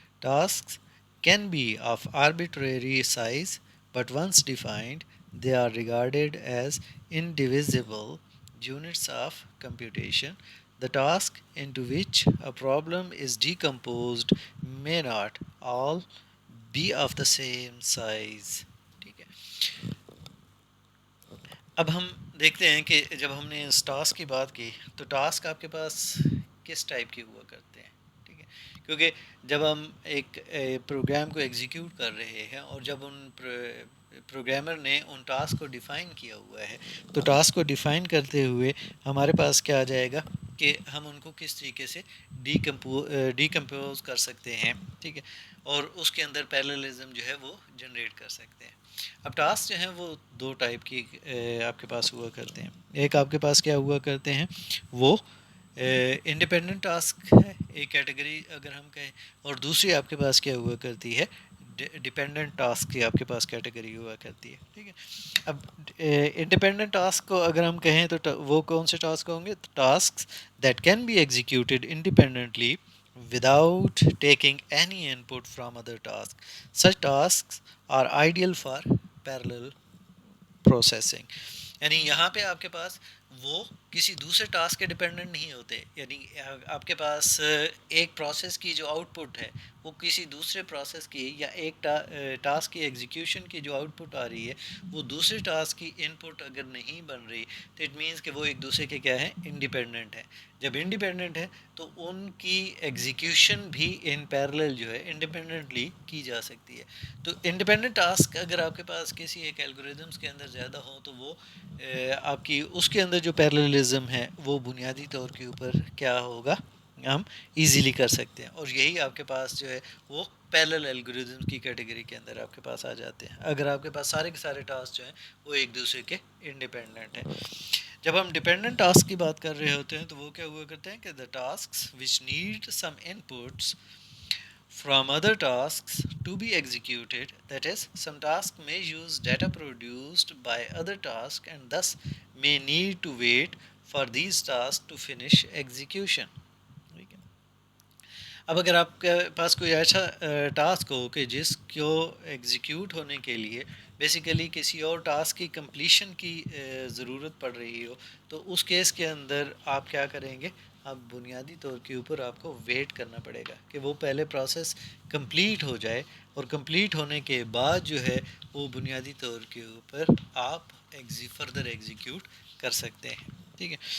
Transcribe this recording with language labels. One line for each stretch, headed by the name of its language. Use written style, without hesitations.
English: Tasks can be of arbitrary size, but once defined, they are regarded as indivisible units of computation. The task into which a problem is decomposed may not all be of the same size.
Urdu: ٹھیک ہے. اب ہم دیکھتے ہیں کہ جب ہم نے اس ٹاسک کی بات کی تو ٹاسک آپ کے پاس کس ٹائپ کے ہوا کرتے ہیں. ٹھیک ہے. کیونکہ جب ہم ایک پروگرام کو ایگزیکیوٹ کر رہے ہیں اور جب ان پروگرامر نے ان ٹاسک کو ڈیفائن کیا ہوا ہے تو ٹاسک کو ڈیفائن کرتے ہوئے ہمارے پاس کیا آ جائے گا کہ ہم ان کو کس طریقے سے ڈیکمپوز کر سکتے ہیں. ٹھیک ہے. اور اس کے اندر پیراللزم جو ہے وہ جنریٹ کر سکتے ہیں. اب ٹاسک جو ہیں وہ دو ٹائپ کی آپ کے پاس ہوا کرتے ہیں. ایک آپ کے پاس کیا ہوا کرتے ہیں، وہ انڈیپینڈنٹ ٹاسک ہے ایک کیٹیگری اگر ہم کہیں، اور دوسری آپ کے پاس کیا ہوا کرتی ہے، ڈیپینڈنٹ ٹاسک کی آپ کے پاس کیٹیگری ہوا کرتی ہے. ٹھیک ہے. اب انڈیپینڈنٹ ٹاسک کو اگر ہم کہیں تو وہ کون سے ٹاسک ہوں گے؟
English: Task that can be executed independently without taking any input from other tasks. Such tasks are ideal for parallel processing.
Urdu: یعنی یہاں پہ آپ کے پاس وہ کسی دوسرے ٹاسک کے ڈپینڈنٹ نہیں ہوتے. یعنی آپ کے پاس ایک پروسیس کی جو آؤٹ پٹ ہے وہ کسی دوسرے پروسیس کی یا ایک ٹاسک کی ایگزیکیوشن کی جو آؤٹ پٹ آ رہی ہے وہ دوسرے ٹاسک کی ان پٹ اگر نہیں بن رہی تو اٹ مینس کہ وہ ایک دوسرے کے کیا ہے، انڈیپینڈنٹ ہے. جب انڈیپینڈنٹ ہے تو ان کی ایگزیکیوشن بھی ان پیرلل جو ہے انڈیپینڈنٹلی کی جا سکتی ہے. تو انڈیپینڈنٹ ٹاسک اگر آپ کے پاس کسی ایک الگوریدمس کے اندر زیادہ ہوں تو وہ آپ کی اس کے اندر جو پیرللزم ہے وہ بنیادی طور کے اوپر کیا ہوگا، ہم ایزیلی کر سکتے ہیں. اور یہی آپ کے پاس جو ہے وہ پیرلل الگوریدم کی کیٹیگری کے اندر آپ کے پاس آ جاتے ہیں اگر آپ کے پاس سارے کے سارے ٹاسک جو ہیں وہ ایک دوسرے کے انڈیپینڈنٹ ہیں. جب ہم ڈیپینڈنٹ ٹاسک کی بات کر رہے ہوتے ہیں تو وہ کیا ہوا کرتے ہیں کہ
English: the tasks which need some inputs from other tasks to be executed, that is, some tasks may use data produced by other tasks and thus may need to wait for these tasks to finish execution.
Urdu: اب اگر آپ کے پاس کوئی ایسا task ہو کہ جس کو execute ہونے کے لیے بیسیکلی کسی اور ٹاسک کی کمپلیشن کی ضرورت پڑ رہی ہو تو اس کیس کے اندر آپ کیا کریں گے، اب بنیادی طور کے اوپر آپ کو ویٹ کرنا پڑے گا کہ وہ پہلے پروسیس کمپلیٹ ہو جائے اور کمپلیٹ ہونے کے بعد جو ہے وہ بنیادی طور کے اوپر آپ فردر ایگزیکیوٹ کر سکتے ہیں. ٹھیک ہے.